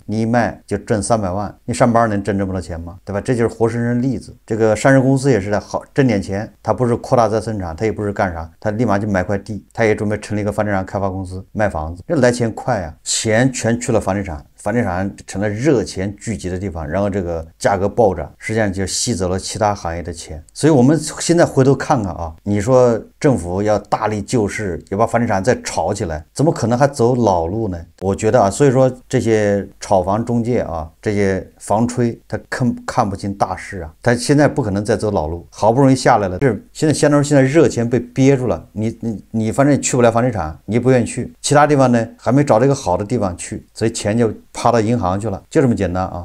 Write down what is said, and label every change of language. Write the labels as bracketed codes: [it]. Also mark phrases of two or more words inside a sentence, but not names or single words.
[zh] 你一賣就掙300萬，你上班能掙這麼多錢嗎？對吧？這就是活生生例子。這個上市公司也是的，好掙點錢，他不是擴大再生產，他也不是幹啥，他立馬就買塊地，他也準備成立一個房地產開發公司賣房子，這來錢快啊，錢全去了房地產。房地產成了熱錢聚集的地方，然後這個價格暴漲，實際上就吸走了其他行業的錢。所以我們現在回頭看看啊，你說政府要大力救市，要把房地產再炒起來，怎麼可能還走老路呢？我覺得啊，所以說這些炒房中介啊，這些房吹，他看不清大勢啊，他現在不可能再走老路，好不容易下来了，是現在相當于现在热錢被憋住了，你反正去不了房地產，你不願意去，其他地方呢還沒找到一個好的地方去，所以錢就趴到銀行去了，就這麼簡單啊。